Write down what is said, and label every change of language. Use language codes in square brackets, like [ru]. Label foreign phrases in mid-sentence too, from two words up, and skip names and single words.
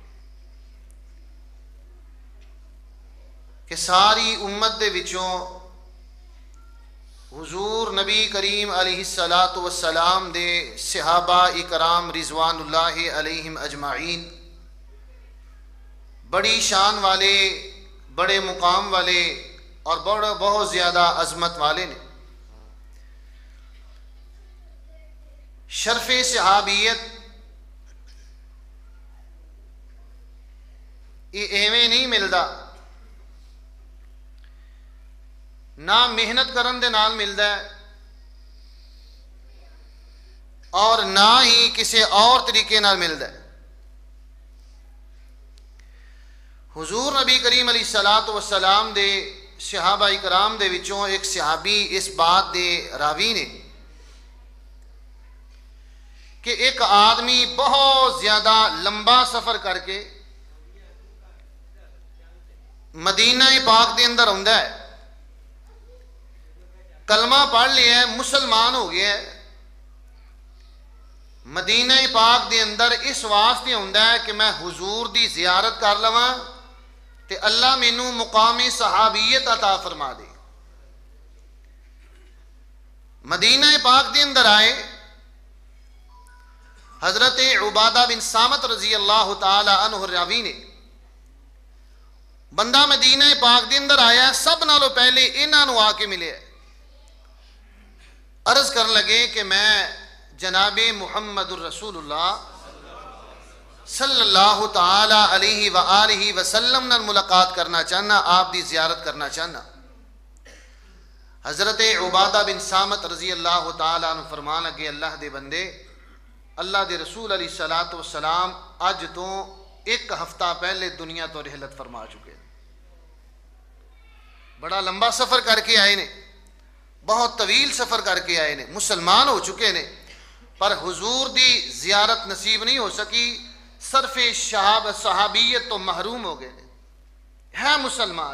[pa] کہ ساری امت دے وچوں حضور نبی کریم [ar] علیہ السلام [pa] دے صحابہ اکرام [ar] رضوان اللہ علیہم اجمعین [pa] بڑی شان والے، بڑے مقام والے اور بہت زیادہ عظمت والے نے. شرف صحابیت یہ ایویں نہیں ملدا، نہ محنت کرن دے نال ملدا ہے اور نہ ہی کسی اور طریقے نال ملدا ہے. حضور نبی کریم [ar] علیہ السلام [pa] دے صحابہ اکرام دے وچوں ایک صحابی اس بات دے راوی نے کہ ایک آدمی بہت زیادہ لمبا سفر کر کے مدینہ پاک دے اندر آندا ہے، کلمہ پڑھ لیا ہے، مسلمان ہو گیا ہے، مدینہ پاک دے اندر اس واسطے آندا ہے کہ میں حضور دی زیارت کر لواں تے اللہ مینوں مقام صحابیت عطا فرما دے. مدینہ پاک دے اندر آئے، حضرت عبادہ بن صامت [ar] رضی اللہ تعالی عنہ [pa] راوی نے، بندہ مدینہ پاک دے اندر آیا ہے، سب نالوں پہلے انہاں نوں آ کے ملے، عرض کر لگے کہ میں جناب محمد [ar] الرسول اللہ صلی اللہ تعالی علیہ وآلہ وسلم [pa] نال ملاقات کرنا چاہنا، آپ دی زیارت کرنا چاہنا. حضرت عبادہ بن صامت [ar] رضی اللہ تعالی عنہ [pa] فرمان لگے، اللہ دے بندے، اللہ دے رسول [ar] علیہ السلام [pa] اج تو ایک ہفتہ پہلے دنیا تو رحلت فرما چکے، بڑا لمبا سفر کر کے آئے نے، بہت طویل سفر کر کے آئے نے، مسلمان ہو چکے نے، پر حضور دی زیارت نصیب نہیں ہو سکی، صرف صحابیت تو محروم ہو گئے ہے مسلمان۔